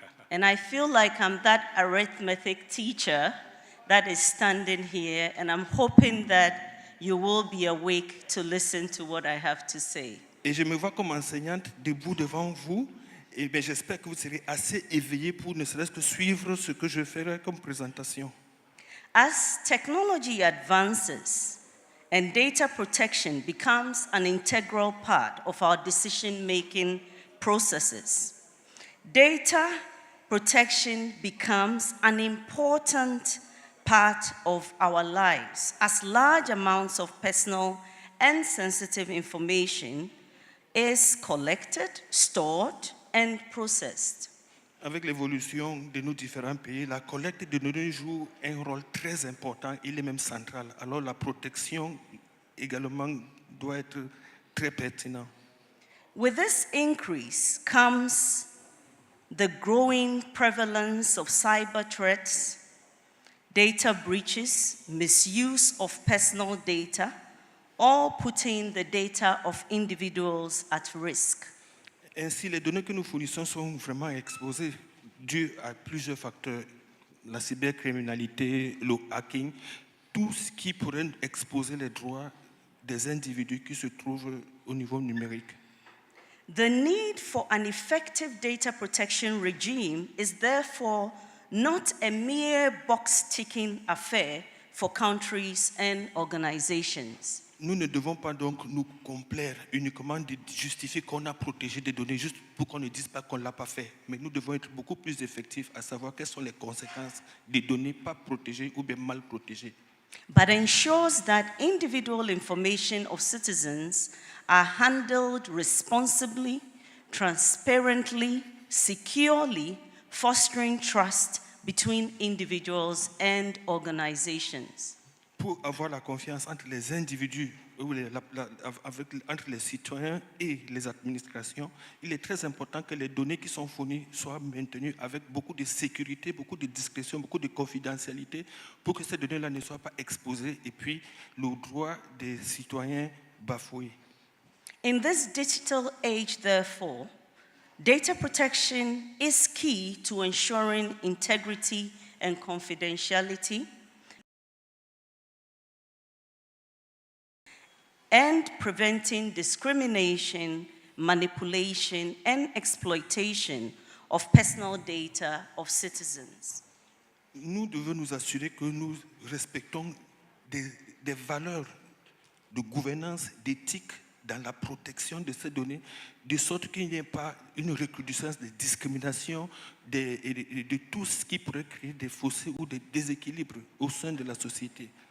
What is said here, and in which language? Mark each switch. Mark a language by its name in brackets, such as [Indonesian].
[English] And I feel like I'm that arithmetic teacher that is standing here, and I'm hoping that you will be awake to listen to what I have to say. [French] Et je me vois comme enseignante debout devant vous, et bien j'espère que vous serez assez éveillés pour ne serait-ce que suivre ce que je ferai comme présentation. [English] As technology advances and data protection becomes an integral part of our decision-making processes, data protection becomes an important part of our lives, as large amounts of personal and sensitive information is collected, stored, and processed. [French] Avec l'évolution de nos différents pays, la collecte de données joue un rôle très important, il est même central. Alors la protection également doit être très pertinente. [English] With this increase comes the growing prevalence of cyber threats, data breaches, misuse of personal data, all putting the data of individuals at risk. [French] Ainsi, les données que nous fournissons sont vraiment exposées dû à plusieurs facteurs. La cybercriminalité, le hacking, tout ce qui pourrait exposer les droits des individus qui se trouvent au niveau numérique. [English] The need for an effective data protection regime is therefore not a mere box-ticking affair for countries and organizations. [French] Nous ne devons pas donc nous complaire uniquement de justifier qu'on a protégé des données juste pour qu'on ne dise pas qu'on ne l'a pas fait. Mais nous devons être beaucoup plus effectifs à savoir quelles sont les conséquences des données pas protégées ou bien mal protégées. [English] But ensures that individual information of citizens are handled responsibly, transparently, securely, fostering trust between individuals and organizations. [French] Pour avoir la confiance entre les individus, entre les citoyens et les administrations, il est très important que les données qui sont fournies soient maintenues avec beaucoup de sécurité, beaucoup de discrétion, beaucoup de confidentialité, pour que ces données-là ne soient pas exposées et puis le droit des citoyens bafoué. [English] In this digital age, therefore, data protection is key to ensuring integrity and confidentiality, and preventing discrimination, manipulation, and exploitation of personal data of citizens. [French] Nous devons nous assurer que nous respectons des valeurs de gouvernance, d'éthique dans la protection de ces données, de sorte qu'il n'y ait pas une recrudescence de discrimination, de tout ce qui pourrait créer des fossés ou des déséquilibres au sein de la société.